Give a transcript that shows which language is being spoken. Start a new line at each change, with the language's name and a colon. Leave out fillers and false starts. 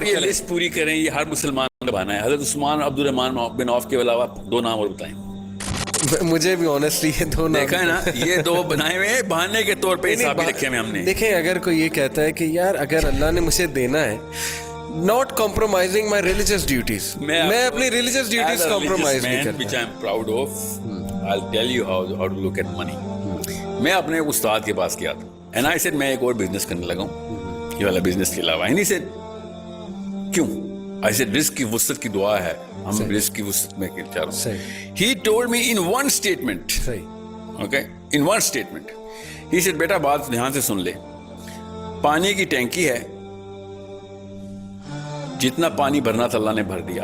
Urdu: کر. یہ لسٹ پوری کریں, یہ ہر مسلمان کا بہانا ہے. حضرت عثمان, عبد الرحمن بن عوف کے علاوہ دو نام اور بتائیں. مجھے بھی آنیسٹلی یہ دو نام دیکھا ہے نا, یہ دو بنائے ہوئے بہانے کے طور پہ حساب رکھے ہوئے ہم نے. دیکھیں اگر کوئی یہ کہتا ہے کہ یار اگر اللہ نے مجھے دینا ہے,
English: not compromising my religious duties,
Urdu: میں اپنی religious duties compromise نہیں کرتا.
English: which I am proud of, I'll tell you how to look at money.
Urdu: میں اپنے استاد کے پاس گیا تھا
English: and I said
Urdu: میں ایک اور بزنس کرنے لگا ہوں یہ والا بزنس کے علاوہ.
English: and he said
Urdu: کیوں؟
English: I said
Urdu: رزق کی وسعت کی دعا ہے, ہم رزق کی وسعت میں چاہ رہا ہوں.
English: He told me in one statement, okay, in one statement, he said
Urdu: بیٹا بات دھیان سے سن لے, پانی کی ٹینکی ہے, جتنا پانی بھرنا تھا اللہ نے بھر دیا.